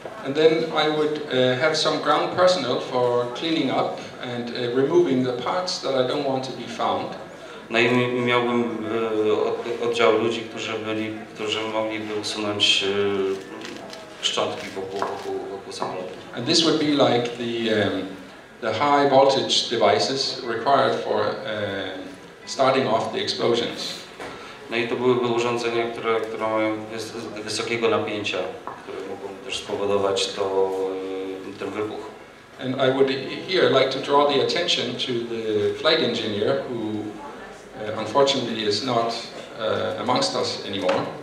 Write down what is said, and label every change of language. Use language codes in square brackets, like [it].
[en] And then I would have some ground personnel for cleaning up and removing the parts that I don't want to be found. [pl] No i miałbym oddział ludzi, którzy mogliby usunąć szczątki wokół samolotu. [en] And this would be like the high voltage devices required for starting off the explosions. [pl] No i to byłyby urządzenia, które mają wysokiego napięcia, które mogą też spowodować ten wybuch. [en] And I would here like to draw the attention to the flight engineer who unfortunately is not amongst us anymore.